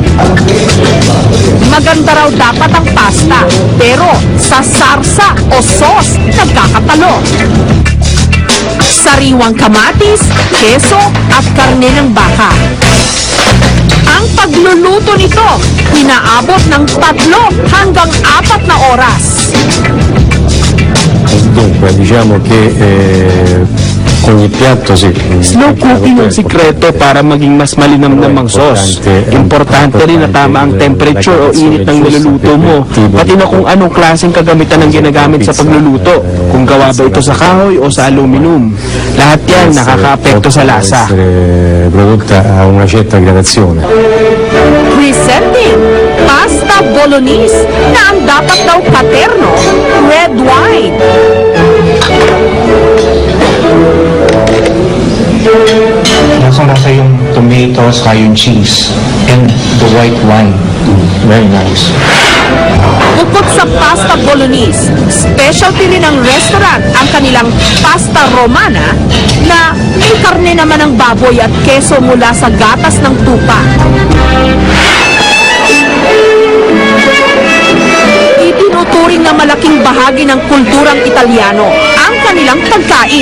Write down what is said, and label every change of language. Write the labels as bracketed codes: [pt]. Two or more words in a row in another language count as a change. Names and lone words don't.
[tl] Maganda raw dapat ang pasta, pero sa sarsa o sauce, nagkakatalo. Sariwang kamatis, keso at karne ng baka. Ang pagluluto nito, inaabot ng 3 hanggang 4 na oras. [it] Dunque, diciamo che ogni piatto sì. [en] Slow cooking [tl] ang sikreto para maging mas malinamnam ang sauce. Importante rin na tama ang temperature o init ng niluluto mo, pati na kung anong klaseng kagamitan ang ginagamit sa pagluluto, kung gawa ba ito sa kahoy o sa aluminum. Lahat yan nakakaapekto sa lasa. [it] Prodotta a una certa gradazione. [tl] Presenting pasta bolognese na ang dapat daw paterno, red wine. Lasang-lasa yung tomatoes, saka yung cheese, [en] and the white wine. Very nice. [tl] Bukod sa pasta bolognese, specialty rin ng restaurant ang kanilang pasta romana na may karne naman ng baboy at keso mula sa gatas ng tupa. Itinuturing na malaking bahagi ng kulturang Italyano ang kanilang pagkain.